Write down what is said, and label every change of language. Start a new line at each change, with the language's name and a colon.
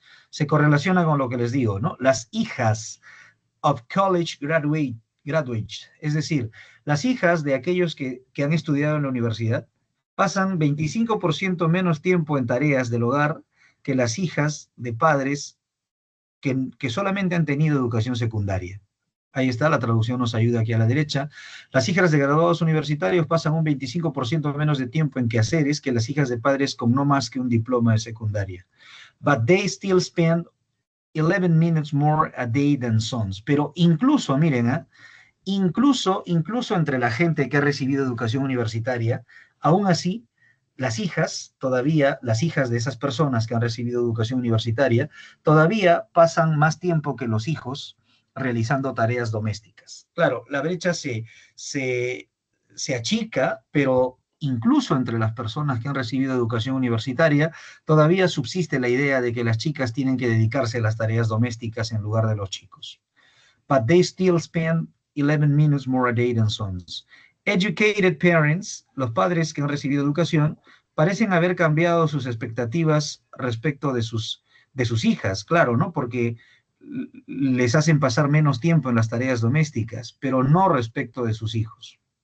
Spanish: Se correlaciona con lo que les digo, ¿no? Las hijas
English: of college graduates,
Spanish: es decir, las hijas de aquellos que han estudiado en la universidad, pasan 25% menos tiempo en tareas del hogar que las hijas de padres que solamente han tenido educación secundaria. Ahí está, la traducción nos ayuda aquí a la derecha. Las hijas de graduados universitarios pasan un 25% menos de tiempo en quehaceres que las hijas de padres con no más que un diploma de secundaria.
English: But they still spend 11 minutes more a day than sons.
Spanish: Pero incluso, miren, incluso entre la gente que ha recibido educación universitaria, aún así, las hijas de esas personas que han recibido educación universitaria, todavía pasan más tiempo que los hijos realizando tareas domésticas. Claro, la brecha se achica, pero incluso entre las personas que han recibido educación universitaria, todavía subsiste la idea de que las chicas tienen que dedicarse a las tareas domésticas en lugar de los chicos.
English: But they still spend 11 minutes more a day than sons. Educated parents,
Spanish: los padres que han recibido educación, parecen haber cambiado sus expectativas respecto de sus hijas, claro, ¿no? Porque les hacen pasar menos tiempo en las tareas domésticas, pero no respecto de sus hijos.